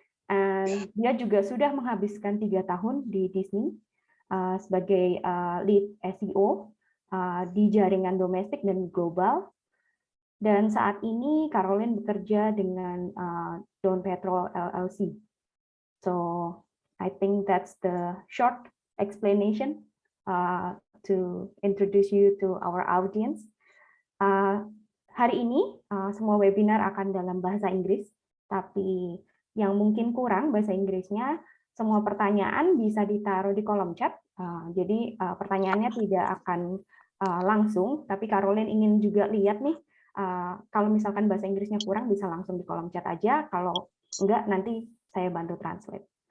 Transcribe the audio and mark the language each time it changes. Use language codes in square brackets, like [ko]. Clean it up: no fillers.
[id] And dia juga sudah menghabiskan 3 tahun di Disney sebagai lead SEO di jaringan domestik dan global. Dan saat ini Carolyn bekerja dengan Dawn Petrol LLC. [en] So I think that's the short explanation to introduce you to our audience. [id] Hari ini semua webinar akan dalam bahasa Inggris, tapi yang mungkin kurang bahasa Inggrisnya, semua pertanyaan bisa ditaruh di kolom chat. Jadi pertanyaannya tidak akan langsung, tapi Carolyn ingin juga lihat nih, kalau misalkan bahasa Inggrisnya kurang bisa langsung di kolom chat aja, kalau enggak nanti saya bantu translate.